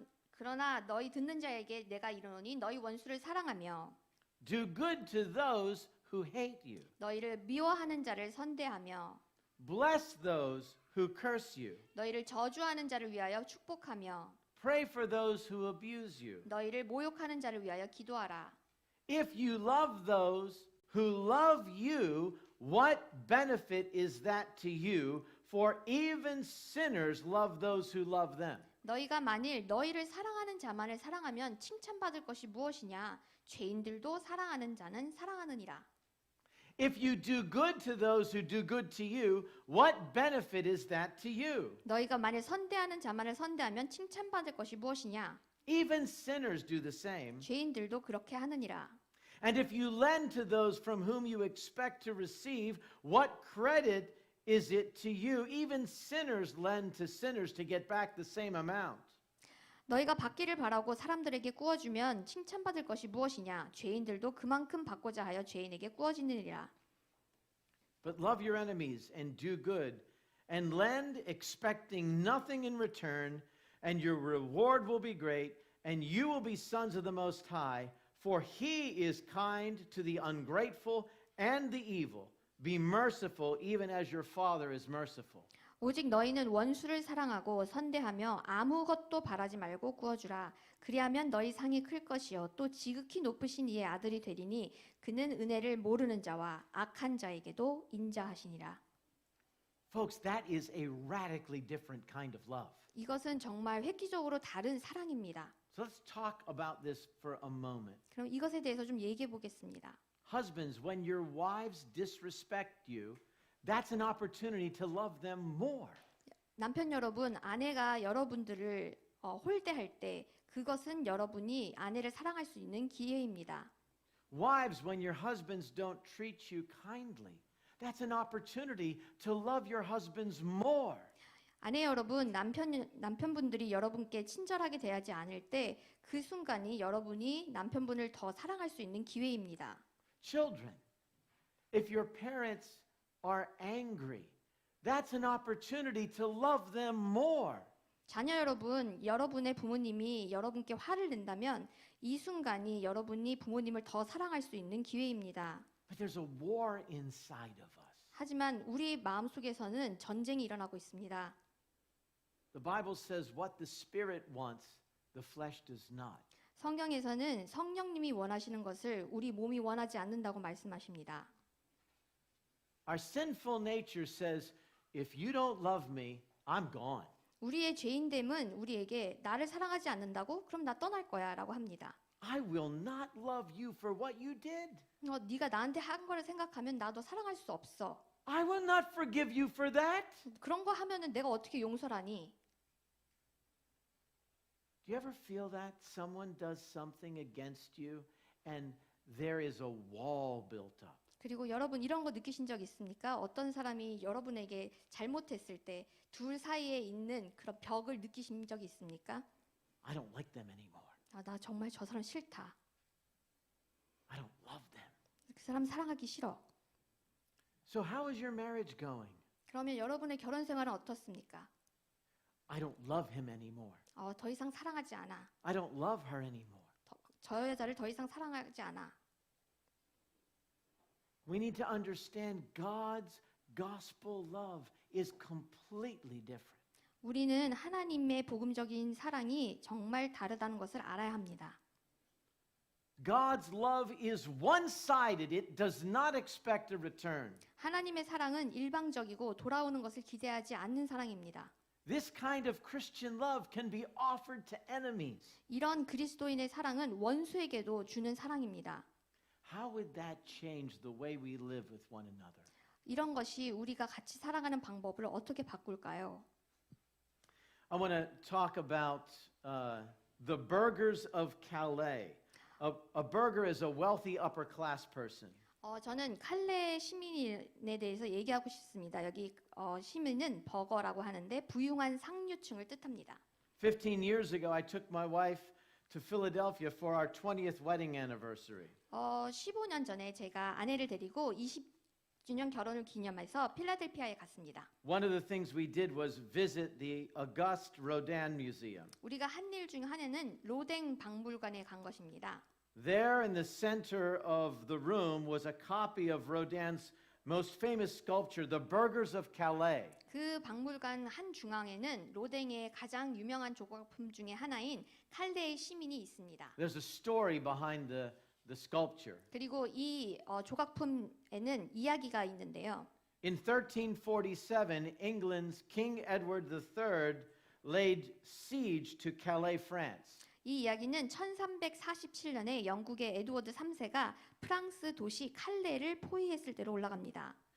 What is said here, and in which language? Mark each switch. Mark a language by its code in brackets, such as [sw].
[ko] 그러나 너희 듣는 자에게 내가 이르노니 너희 원수를 사랑하며 [en] Do good to those who hate you. [ko] 너희를 미워하는 자를 선대하며 [en] Bless those who curse you. [ko] 너희를 저주하는 자를 위하여 축복하며 [en] Pray for those who abuse you. [ko] 너희를 모욕하는 자를 위하여 기도하라. [en] If you love those who love you, what benefit is that to you? For even sinners love those who love them. [ko] 너희가 만일 너희를 사랑하는 자만을 사랑하면 칭찬받을 것이 무엇이냐? 죄인들도 사랑하는 자는 사랑하느니라. [en] If you do good to those who do good to you, what benefit is that to you? [ko] 너희가 만일 선대하는 자만을 선대하면 칭찬받을 것이 무엇이냐? [en] Even sinners do the same. [ko] 죄인들도 그렇게 하느니라. [en] And if you lend to those from whom you expect to receive, what credit is it to you? Even sinners lend to sinners to get back the same amount. [ko] 너희가 받기를 바라고 사람들에게 꾸어주면 칭찬받을 것이 무엇이냐? 죄인들도 그만큼 받고자 하여 죄인에게 꾸어지느니라. [en] But love your enemies and do good and lend expecting nothing in return, and your reward will be great, and you will be sons of the Most High, for he is kind to the ungrateful and the evil. Be merciful even as your Father is merciful. [ko] 오직 너희는 원수를 사랑하고 선대하며 아무것도 바라지 말고 구워주라. 그리하면 너희 상이 클 것이요 또 지극히 높으신 이의 아들이 되리니 그는 은혜를 모르는 자와 악한 자에게도 인자하시니라. [en] Folks, that is a radically different kind of love. [ko] 이것은 정말 획기적으로 다른 사랑입니다. [en] So let's talk about this for a moment. [ko] 그럼 이것에 대해서 좀 얘기해 보겠습니다. [en] Husbands, when your wives disrespect you, that's an opportunity to love them more. [ko] 남편 여러분, 아내가 여러분들을 홀대할 때 그것은 여러분이 아내를 사랑할 수 있는 기회입니다. [en] Wives, when your husbands don't treat you kindly, that's an opportunity to love your husbands more. [ko] 아내 여러분, 남편분들이 여러분께 친절하게 대하지 않을 때 그 순간이 여러분이 남편분을 더 사랑할 수 있는 기회입니다. [en] Children, if your parents are angry, that's an opportunity to love them more. [ko] 자녀 여러분, 여러분의 부모님이 여러분께 화를 낸다면 이 순간이 여러분이 부모님을 더 사랑할 수 있는 기회입니다. [en] But there's a war inside of us. [ko] 하지만 우리 마음속에서는 전쟁이 일어나고 있습니다. [en] The Bible says what the Spirit wants, the flesh does not. [ko] 성경에서는 성령님이 원하시는 것을 우리 몸이 원하지 않는다고 말씀하십니다. [en] Our sinful nature says, if you don't love me, I'm gone. [ko] 우리의 죄인됨은 우리에게 나를 사랑하지 않는다고? 그럼 나 떠날 거야 라고 합니다. [en] I will not love you for what you did. [ko] 네가 나한테 한 거를 생각하면 나도 사랑할 수 없어. [en] I will not forgive you for that. [ko] 그런 거 하면은 내가 어떻게 용서를 하니? [en] Do you ever feel that someone does something against you and there is a wall built up? [ko] 그리고 여러분 이런 거 느끼신 적 있습니까? 어떤 사람이 여러분에게 잘못했을 때 둘 사이에 있는 그런 벽을 느끼신 적이 있습니까? [en] I don't like them anymore. [ko] 나 정말 저 사람 싫다. [en] I don't love them. [ko] 그 사람 사랑하기 싫어. [en] So how is your marriage going? [ko] 그러면 여러분의 결혼 생활은 어떻습니까? [en] I don't love him anymore. [ko] 더 이상 사랑하지 않아. [en] I don't love her anymore. [ko] 저 여자를 더 이상 사랑하지 않아. [en] We need to understand God's gospel love is completely different. [ko] 우리는 하나님의 복음적인 사랑이 정말 다르다는 것을 알아야 합니다. [en] God's love is one-sided. It does not expect a return. [ko] 하나님의 사랑은 일방적이고 돌아오는 것을 기대하지 않는 사랑입니다. [en] This kind of Christian love can be offered to enemies. [ko] 이런 그리스도인의 사랑은 원수에게도 주는 사랑입니다. [en] How would that change the way we live with one another? [ko] 이런 것이 우리가 같이 살아가는 방법을 어떻게 바꿀까요? [en] I want to talk about the burghers of Calais. A burgher is a wealthy upper class person. [ko] 저는 칼레 시민에 대해서 얘기하고 싶습니다. 여기 시민은 버거라고 하는데 부유한 상류층을 뜻합니다. [en] 15 years ago, I took my wife to Philadelphia for our 20th wedding anniversary. [ko] 15년 전에 제가 아내를 데리고 20주년 결혼을 기념해서 필라델피아에 갔습니다. [en] One of the things we did was visit the Auguste Rodin Museum. [ko] 우리가 한 일 중 하나는 로댕 박물관에 간 것입니다. [en] There in the center of the room was a copy of Rodin's most famous sculpture, The Burghers of Calais. [ko] 그 박물관 한 중앙에는 로댕의 가장 유명한 조각품 중에 하나인 칼레의 시민이 있습니다. [en] There's a story behind the sculpture. [ko] 그리고 이 조각품에는 이야기가 있는데요. [en] In 1347, England's King Edward III laid siege to Calais, France. [ko] 이 이야기는 1347년에 영국의 에드워드 3세가 프랑스 도시 칼레를 포위했을 때로 올라갑니다.